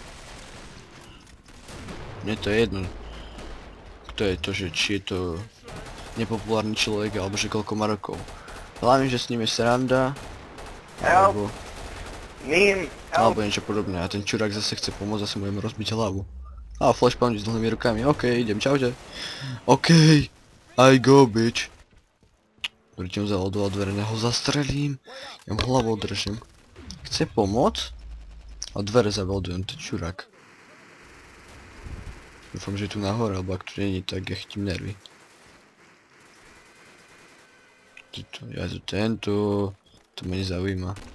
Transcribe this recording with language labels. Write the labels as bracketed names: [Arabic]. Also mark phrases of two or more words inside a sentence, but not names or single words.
[Slovak] Mne to je jedno, kto je to, že či je to nepopulárny človek, alebo že koľko má rokov. Hlavne, že s ním je sranda, alebo niečo podobné. A ten čurák zase chce pomôcť, zase mu ideme rozbiť hlavu. A flashpound s dlhými rukami, okej, idem, čaute. Okej, [English] I go, bitch. [Slovak] Prečo zalodoval dvere, ho zastrelím, ja mu hlavu održím. Chce pomôcť? A dvere zaveldujem, ten čurák. Dúfam, že je tu nahore, alebo ak tu není, tak ja chytím nervy. Ja tu tento, to ma nezaujíma.